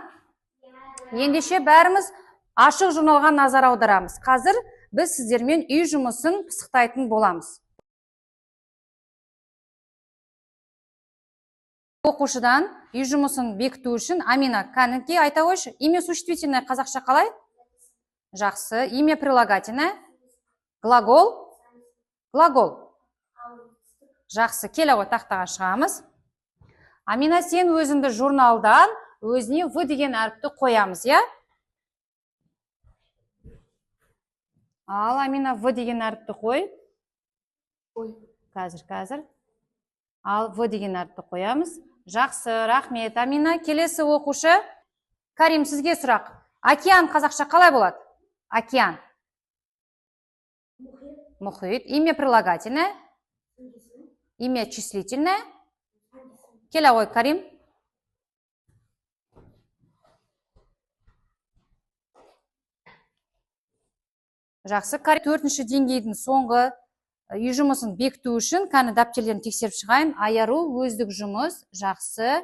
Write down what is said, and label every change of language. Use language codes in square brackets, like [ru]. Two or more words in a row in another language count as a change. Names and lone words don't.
[kk] Ендеше бәріміз ашық журналға назар аударамыз. Қазір біз сіздермен үй жұмысын пысықтайтын боламыз. Оқушыдан үй жұмысын бекіту үшін Амина, кәніке айта қойшы, [ru] имя существительное [kk] қазақша қалай? Жақсы. [ru] Имя прилагательное? Глагол? [kk] Глагол. Жақсы. Келе ғой, тақтаға шығамыз. Амина, сен өзіңді журналдан өзіне В деген әріпті қоямыз, я? Ал, Амина, В деген әріпті қой. Қазір. Ал, В деген әріпті қоямыз. Жақсы, рахмет. Амина, келесі оқушы. Карим, сізге сұрақ. Океан қазақша қалай болады? Океан. Мұхит. [ru] Имя прилагательное? Имя числительное? [kk] Келе ғой, Карим. Жақсы, Карим. 4-ші деңгейдің соңғы үй жұмысын бекіту үшін кәні дәптерлерін тексеріп шығайын. Айару, өздік жұмыс. Жақсы.